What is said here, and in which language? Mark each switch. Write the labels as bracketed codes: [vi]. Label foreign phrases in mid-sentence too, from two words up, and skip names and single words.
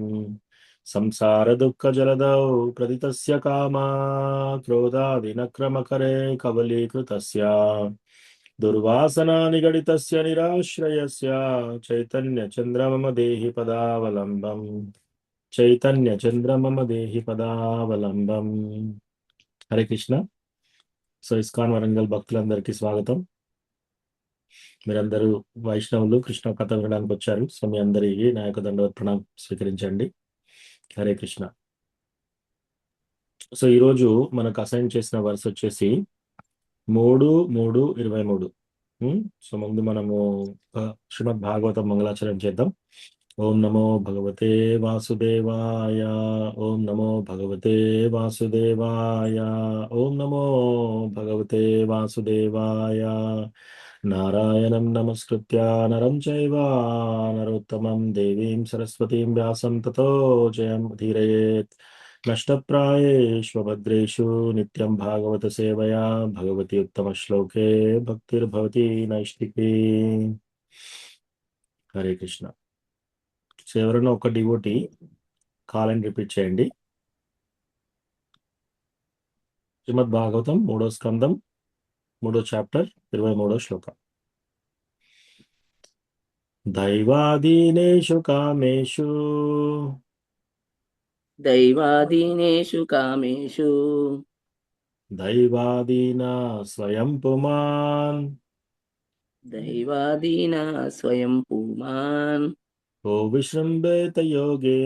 [sa] संसारदुःखजलधौ प्रदितस्य कामा क्रोधादिनक्रमकरे कबलीकृतस्य दुर्वासना निगडितस्य निराश्रयस्य चैतन्यचन्द्र मम देहि पदावलम्बम्। चैतन्यचन्द्र मम देहि पदावलम्बम्। हरे कृष्ण। [te] సో ఇస్కాన్ వరంగల్ భక్తులందరికీ స్వాగతం। మీరందరూ వైష్ణవులు కృష్ణ కథ వినడానికి వచ్చారు। సో మీ అందరికీ నా యొక్క దండవత్ ప్రణామం స్వీకరించండి। [sa] హరే కృష్ణ। [te] సో ఈరోజు మనకు అసైన్ చేసిన వర్స్ వచ్చేసి 3:3:23। సో ముందు మనము శ్రీమద్ భాగవతం మంగళాచరణ చేద్దాం। [sa] ఓం నమో భగవతే వాసుదేవాయ। ఓం నమో భగవతే వాసుదేవాయ। ఓం నమో భగవతే వాసుదేవాయ। నారాయణం నమస్కృత్య నరం చైవ నరోత్తమం దేవీం సరస్వతీం వ్యాసం తతో జయం ధీరయేత్। नष्टप्रायेष्वभद्रेषु नित्यं भागवत सेवया भगवती उत्तम श्लोके भक्तिर्भवती नैष्टिकी। हरे कृष्ण। [te] సో ఎవరైనా ఒక డివోటి కాలని రిపీట్ చేయండి। శ్రీమద్ భాగవతం 3వ స్కందం 3వ చాప్టర్ 23వ శ్లోకం। [sa] దైవాదీనేషు కామేషు दैवादीनेषु कामेषु దైవాదీనా స్వయం పుమాన్ दैवादीना स्वयं पुमान् को विश्रम्भेत योगेन